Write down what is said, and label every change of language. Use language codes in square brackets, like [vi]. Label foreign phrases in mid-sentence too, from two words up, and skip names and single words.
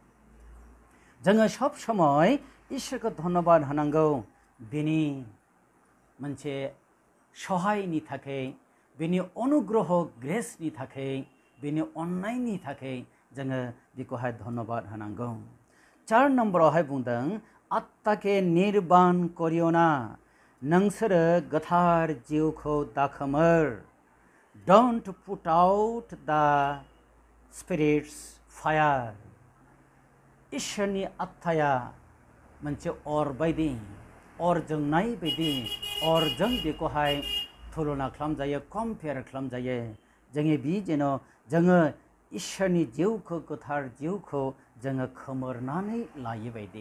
[brx] जोङो सब समय इसोरखौ धन्यवाद होनांगौ बिनि मोनसे सहायनि थाखाय बिनि अनुग्रह ग्रेसनि थाखाय बिनि अननायनि थाखाय जोङो बिखौहाय धन्यवाद होनांगौ 4 नम्बरावहाय बुंदों [as] आत्माके निर्बान करियो [brx] ना नोंसोरो गोथार जिउखौ दाखोमोर [en] don't put out the spirit's fire [brx] इसोरनि आत्माया मोनसे अर बायदि अर जोंनाय बायदि अरजों बेखौहाय तुलना खालामजायो कम्पेयार खालामजायो जोंनि बि जेन' जोङो इसोरनि जिउखौ गोथार जिउखौ जोङो खोमोरनानै लायो बायदि